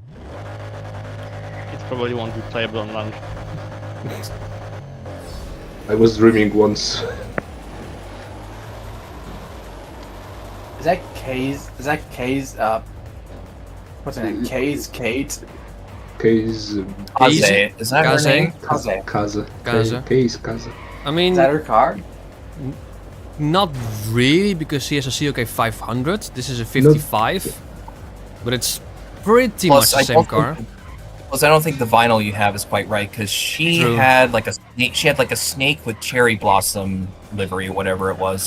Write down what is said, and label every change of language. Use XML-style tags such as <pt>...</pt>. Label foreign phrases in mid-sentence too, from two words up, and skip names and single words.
<en>It probably won't be playable on launch. I was dreaming once. Is that K's? Is that K's? What's her name? K's Kate. Kaze. Kaze, is that her Kaze? name? Kaze. Kaze. Kaze. Kaze. Kaze. I mean, Is that her car? not really, because she has a COK 500. This is a 55. But it's pretty much the same car. Plus, I don't think the vinyl you have is quite right, because she True. had like a snake. She had like a snake with cherry blossom livery, whatever it was.</en>